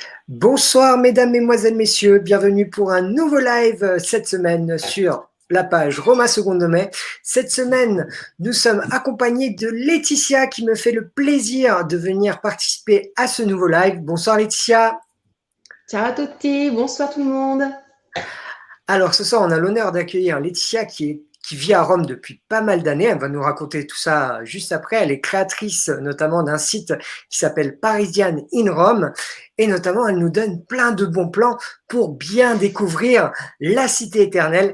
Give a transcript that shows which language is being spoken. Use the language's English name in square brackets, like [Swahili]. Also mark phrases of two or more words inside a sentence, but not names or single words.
[French] Bonsoir mesdames, mesdemoiselles, messieurs, bienvenue pour un nouveau live cette semaine sur la page Roma Secondo Me. Cette semaine, nous sommes accompagnés de Laetitia qui me fait le plaisir de venir participer à ce nouveau live. Bonsoir Laetitia. [Italian] Ciao a tutti, [French] bonsoir tout le monde. Alors ce soir, on a l'honneur d'accueillir Laetitia qui vit à Rome depuis pas mal d'années. Elle va nous raconter tout ça juste après. Elle est créatrice notamment d'un site qui s'appelle Parisian in Rome. Et notamment, elle nous donne plein de bons plans pour bien découvrir la cité éternelle.